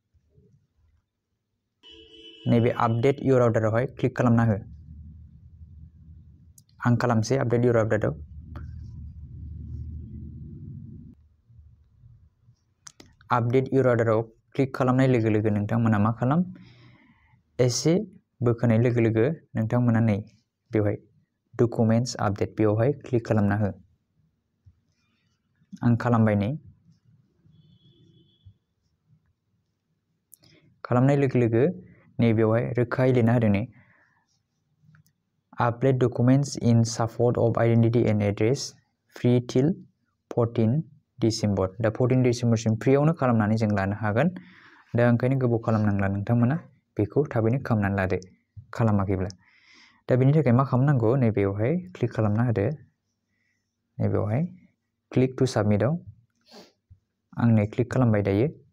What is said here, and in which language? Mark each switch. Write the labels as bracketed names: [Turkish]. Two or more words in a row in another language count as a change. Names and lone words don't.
[Bodo] नैबे [English] update your Aadhaar [Bodo] क्लिक खालामना हो आं खालामसै [English] update your Aadhaar update your Aadhaar [Bodo] क्लिक खालामनाय लोगो लोगो नोंथांमोना मा खालाम एसे बोखोनाय लोगो लोगो नोंथांमोना नै बेवहाय [English] documents update [Bodo] बेवहाय क्लिक खालामना हो आं खालामबाय नै खालामनाय लोगो लोगो नैबेवहाय रोखायै लिरना होदों नै [English] Upload documents in support of identity and address free till 14 December [Bodo] दा 14 डिसेम्बरसिम फ्रियावनो खालामनानै जों लानो हागोन दा ओंखायनो गोबाव खालामनांला नोंथांमोना बेखौ थाबैनो खालामनानै लादो खालामाखैब्ला दा बेनि थाखाय मा खालामनांगौ नैबेयावहाय क्लिक खालामना होदो नैबेयावहाय [English] click to submit [Bodo] आं नै क्लिक खालामबाय दायो